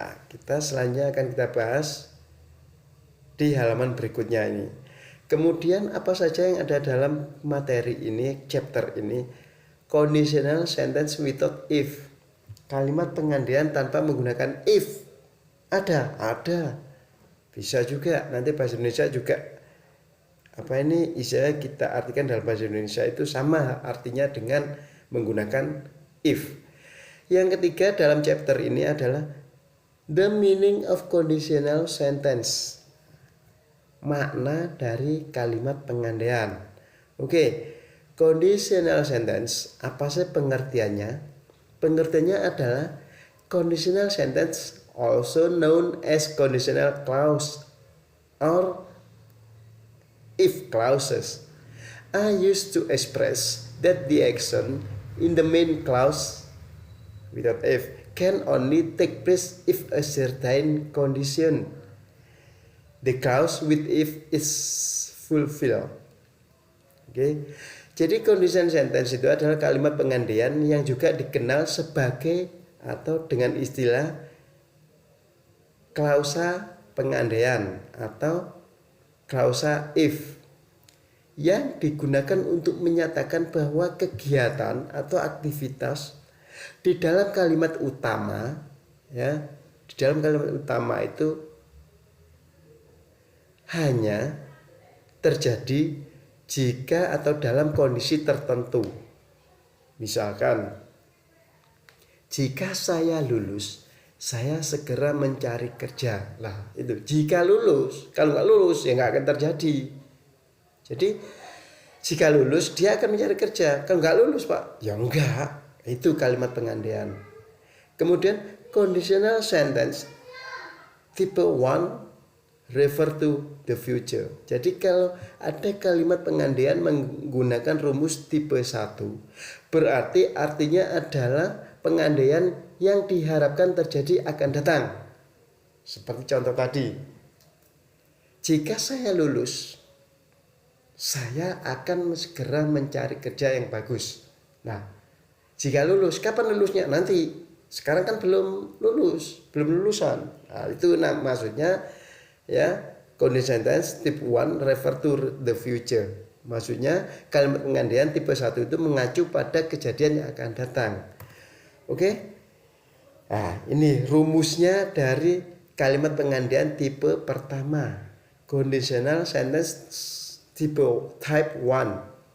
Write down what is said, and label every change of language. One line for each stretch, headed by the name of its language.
Indonesian: Kita selanjutnya akan kita bahas di halaman berikutnya ini. Kemudian apa saja yang ada dalam materi ini, chapter ini?
English: Conditional sentence without if.
Indonesian: Kalimat pengandaian tanpa menggunakan if. Ada. Bisa juga nanti bahasa Indonesia juga istilahnya kita artikan dalam bahasa Indonesia itu sama artinya dengan menggunakan if. Yang ketiga dalam chapter ini adalah
English: the meaning of conditional sentence.
Indonesian: Makna dari kalimat pengandaian. Oke, conditional sentence apa sih pengertiannya? Pengertiannya adalah
English: conditional sentence also known as conditional clause or if clauses are used to express that the action in the main clause without if can only take place if a certain condition the clause with if is fulfilled.
Indonesian: Oke. Jadi conditional sentence itu adalah kalimat pengandaian yang juga dikenal sebagai atau dengan istilah klausa pengandaian atau klausa if yang digunakan untuk menyatakan bahwa kegiatan atau aktivitas di dalam kalimat utama ya, di dalam kalimat utama itu hanya terjadi jika atau dalam kondisi tertentu. Misalkan jika saya lulus, saya segera mencari kerja. Lah itu jika lulus. Kalau nggak lulus ya nggak akan terjadi. Jadi jika lulus dia akan mencari kerja. Kalau nggak lulus Pak, ya enggak. Itu kalimat pengandaian. Kemudian
English: conditional sentence tipe 1 refer to the future.
Indonesian: Jadi kalau ada kalimat pengandaian menggunakan rumus tipe 1, berarti artinya adalah pengandaian yang diharapkan terjadi akan datang. Seperti contoh tadi. Jika saya lulus, saya akan segera mencari kerja yang bagus. Nah, jika lulus, kapan lulusnya? Nanti. Sekarang kan belum lulusan. Nah, itu maksudnya ya
English: conditional sentence type 1 refer to the future.
Indonesian: Maksudnya kalimat penggantian tipe 1 itu mengacu pada kejadian yang akan datang. Oke? Nah, ini rumusnya dari kalimat penggantian tipe pertama.
English: Conditional sentence type 1.